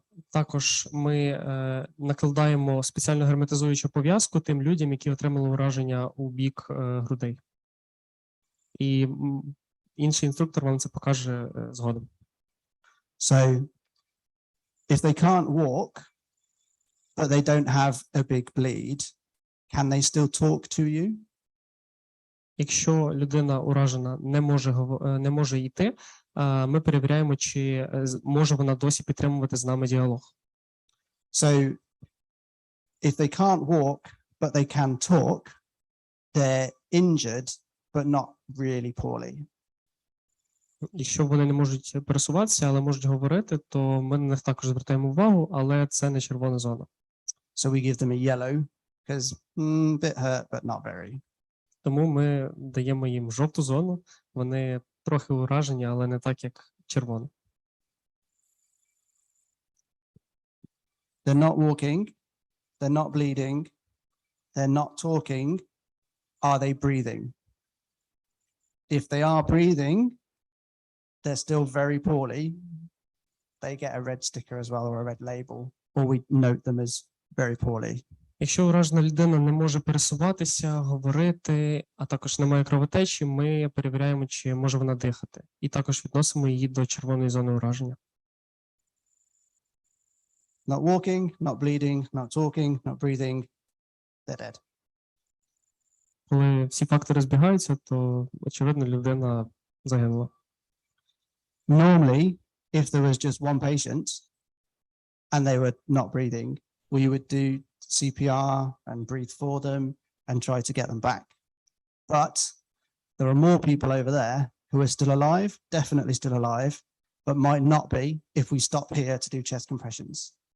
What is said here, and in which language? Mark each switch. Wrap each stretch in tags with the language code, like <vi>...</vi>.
<uk>Також ми накладаємо спеціальну герметизуючу пов'язку тим людям, які отримали ураження у бік грудей. І інший інструктор вам це покаже згодом.</uk> <en>So, if they can't walk, but they don't have a big bleed, can they still talk to you?</en> <uk>Якщо людина уражена не може йти, ми перевіряємо, чи може вона досі підтримувати з нами діалог.</uk> <en>So, if they can't walk, but they can talk, they're injured, but not really poorly.</en> <uk>Якщо вони не можуть пересуватися, але можуть говорити, то ми на них також звертаємо увагу, але це не червона зона.</uk> <en>So we give them a yellow, because a bit hurt, but not very.</en> <uk>Тому ми даємо їм жовту зону, вони трохи уражені, але не так, як червона.</uk> <en>They're not walking, they're not bleeding, they're not talking. Are they breathing? If they are breathing, they're still very poorly. They get a red sticker as well, or a red label, or we note them as very poorly.</en> <uk>Якщо уражена людина не може пересуватися, говорити, а також немає кровотечі, ми перевіряємо, чи може вона дихати. І також відносимо її до червоної зони ураження.</uk> <en>not walking, not bleeding, not talking, not breathing, they're dead.</en> <uk>Коли всі фактори збігаються, то, очевидно, людина загинула.</uk> <en>Normally, if there was just one patient and they were not breathing, we would do CPR and breathe for them and try to get them back. But there are more people over there who are still alive, definitely still alive, but might not be if we stop here to do chest compressions.</en>